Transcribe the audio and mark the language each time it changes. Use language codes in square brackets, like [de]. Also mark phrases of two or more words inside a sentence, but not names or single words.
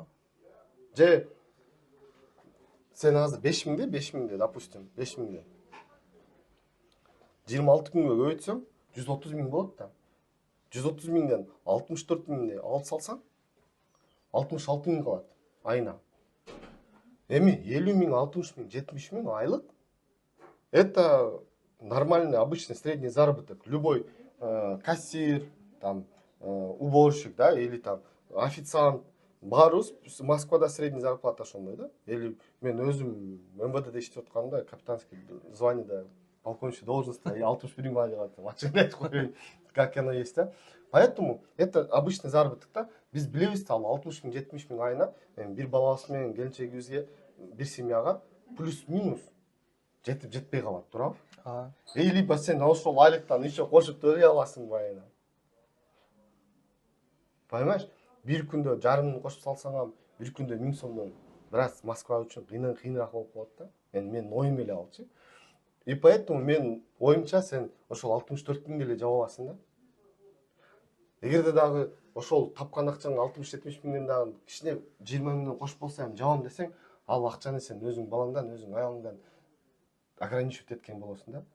[ky] Же сен азыр 5 миңде, допустим, 5 миңде. 26 күнгө көбөйтсөң 130 миң болот да. 130 миңден 64 миңде алып салсаң 66 миң калат айына. Эми 50 миң, 60 миң, 70 миң айлык [ru] это нормальный, обычный средний заработок. Любой кассир, там уборщик, да, или там официант. [ky] Баарыбыз Москвада [ru] средний зарплата [ky] ошондой да. Или мен өзүм МВДде иштеп атканда, [ru] капитанский званиеда, полковничий должности [ky] 61 миң алып жатам. Ачыгын айтып коеюн, [ru] как оно есть, да. Поэтому это обычный заработок да. [ky] Биз билебиз да, 60 миң, 70 миң айына бир балабыз менен келинчегибизге, бир семьяга плюс-минус жетип жетпей калат, туурабы? Либо сен ошол айлыктан еще кошуп төлөй аласың айына. [ru] Понимаешь? [ky] Бир күндө жарымын кошуп салсаң, бир күндө 1000 сомдон бир аз Москва үчүн кыйыныраак болуп калат да. Мен оюм эле алчы. [ru] И поэтому [ky] мен оюмча сен ошол 64 миң эле жаба аласың да. Эгерде дагы ошол тапкан акчаң 60-70 миңден дагы кичине 20 миңден кошуп болсом жабам десең, ал акчаны сен өзүң балаңдан, өзүң аялыңдан ограничивать эткен болосуң да.